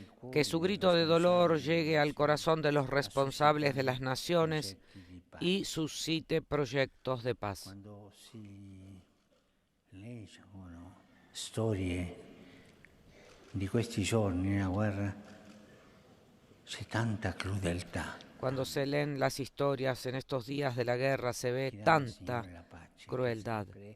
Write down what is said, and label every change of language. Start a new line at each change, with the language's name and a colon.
Spanish: Que su grito de dolor llegue al corazón de los responsables de las naciones y suscite proyectos de paz.
Italian: Cuando si leggono storie di questi giorni nella guerra, c'è tanta crudeltà.
Spanish: Cuando se leen las historias en estos días de la guerra se ve tanta crueldad.